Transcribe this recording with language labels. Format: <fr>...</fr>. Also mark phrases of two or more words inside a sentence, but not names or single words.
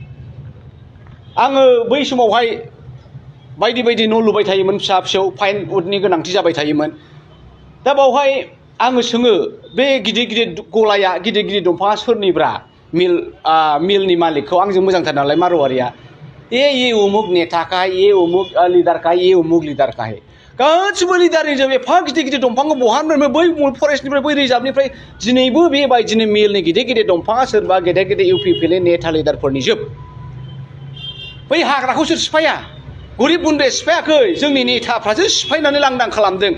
<brx>आङो बै समावहाय बायदि बायदि न' लुबाय थायोमोन, फिसा फिसौ फाइन उडनि गोनांथि जाबाय थायोमोन। दा बावहाय आङो सोङो, बे गिदिर गिदिर गलाया, गिदिर गिदिर दंफाङा सोरनिब्रा? मिलनि मालिकखौ। आंजों मोजांथार नालाय मारवारिया।</brx> <hi>ये उमुक नेता का है, ये उमुक लिडार का है, ये उमुक लिडार का है।</hi> <brx>गासिबो लिडारनि जों एफा गिदिर गिदिर दंफांखौ बहानिफ्राय बै फरेस्टनिफ्राय बै रिजार्भनिफ्राय दिनैबो बेबायदिनो मिलनि गिदिर गिदिर दंफाङा सोरबा गेदेर गेदेर इउपिपिएलनि नेता लिडारफोरनि जोब। बै हाग्राखौ सोर सिफाया? गरिब गुन्द्राया सिफायाखै, जोंनि नेताफ्रासो सिफायनानै लांदां खालामदों।</brx>